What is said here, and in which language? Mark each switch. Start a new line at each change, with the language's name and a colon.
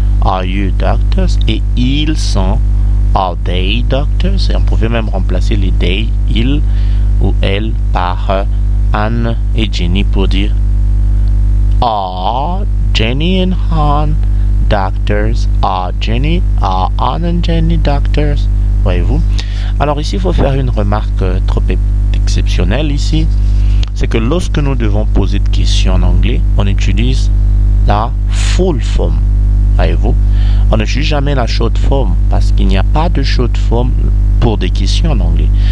English: Are you doctors?
French: Et ils sont.
English: Are they doctors?
French: Et on pouvait même remplacer les they, ils ou elles par Anne et Jenny pour dire
English: Are Jenny and Han doctors? Are Anne and Jenny doctors?
French: Voyez-vous? Alors ici, il faut faire une remarque trop exceptionnelle ici. C'est que lorsque nous devons poser des questions en anglais, on utilise la full form. Voyez-vous? On n'utilise jamais la short form parce qu'il n'y a pas de short form pour des questions en anglais.